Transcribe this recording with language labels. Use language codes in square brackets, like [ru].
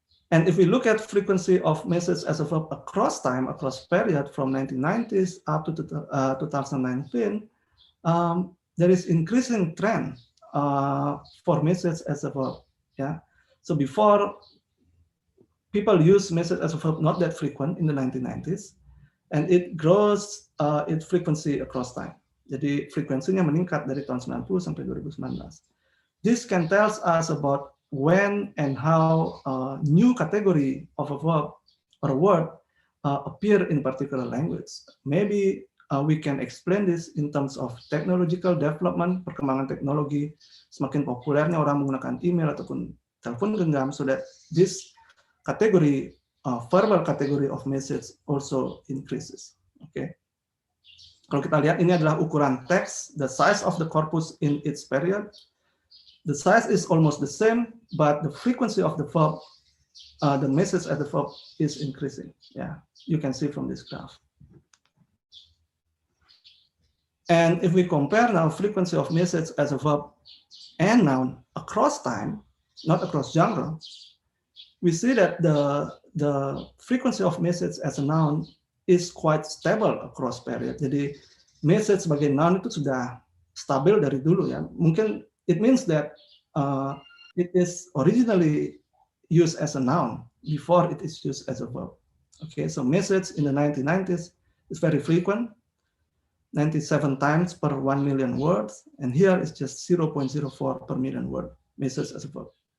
[en] And if we look at frequency of message as a verb across time, across period from 1990s up to 2019, there is increasing trend for message as a verb. Yeah, so before people use message as a verb not that frequent in the 1990s, and it grows its frequency across time. [id] Jadi frekuensinya meningkat dari tahun 90 sampai 2019. [en] This can tell us about when and how a new category of a verb or a word appear in particular language. Maybe we can explain this in terms of technological development, [id] perkembangan teknologi, semakin populernya orang menggunakan email ataupun telepon genggam, [en] so that this category, verbal category of message also increases. Okay. [id] Kalau kita lihat ini adalah ukuran teks, [en] the size of the corpus in its period. The size is almost the same, but the frequency of the verb, the message as the verb is increasing. Yeah, you can see from this graph. And if we compare now frequency of message as a verb and noun across time, not across genre, we see that the frequency of message as a noun is quite stable across period. [id] Jadi message sebagai noun itu sudah stabil dari dulu ya. Mungkin [en] it means that it is originally used as a noun before it is used as a verb. Okay, so message in the 1990s is very frequent, 97 times per 1 million words, and here it's just 0.04 per million word message as a verb.